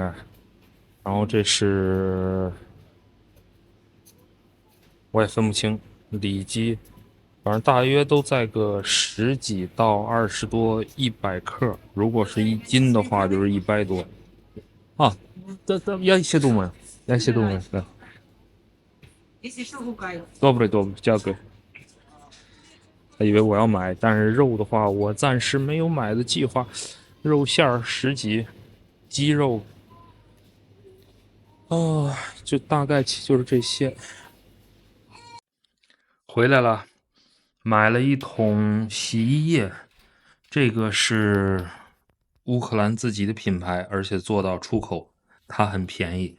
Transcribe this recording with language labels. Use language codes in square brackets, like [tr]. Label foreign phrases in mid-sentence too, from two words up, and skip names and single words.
[zh] 然后这是我也分不清，里脊，反正大约都在个10几到20多100克。如果是1斤的话，就是100多。 [uk] 啊，я ще думаю. Я ще думаю, да. Добре, дякую. [zh] 他以为我要买，但是肉的话，我暂时没有买的计划。肉馅儿10几，鸡肉，哦，就大概就是这些。回来了，买了一桶洗衣液，这个是乌克兰自己的品牌，而且做到出口，它很便宜。